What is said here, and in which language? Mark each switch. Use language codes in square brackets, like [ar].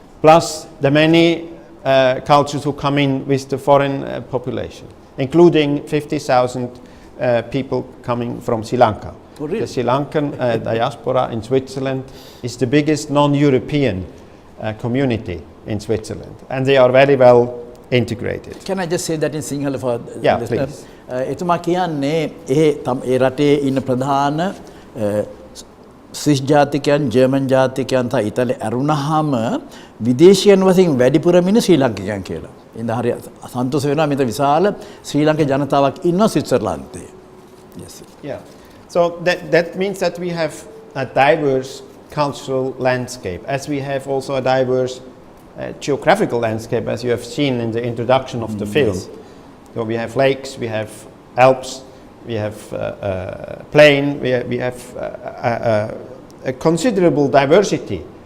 [en] plus the many cultures who come in with the foreign population, including 50,000 people coming from Sri Lanka. Oh, really? The Sri Lankan diaspora in Switzerland is the biggest non-European community in Switzerland, and they are very well integrated. Can I just say that in Sinhala for Yeah, listeners? please. [si] එතුමා කියන්නේ ඒ රටේ ඉන්න ප්‍රධාන Swiss ජාතිකයන්, German ජාතිකයන් සහ ඉතාලි ඇරුණාම විදේශියන් වශයෙන් වැඩිපුර ඉන්න ශ්‍රී ලංකිකයන් කියලා. ඉතින් හරිය සන්තෝෂ වෙනවා මෙතන විශාල ශ්‍රී ලංක ජනතාවක් ඉන්නවා ස්විට්සර්ලන්තේ. [en] Yes. Yeah. So that means that we have a diverse cultural landscape, as we have also a diverse geographical landscape, as you have seen in the introduction of the film. Yes. So we have lakes, we have Alps, we have plain, we have a considerable diversity.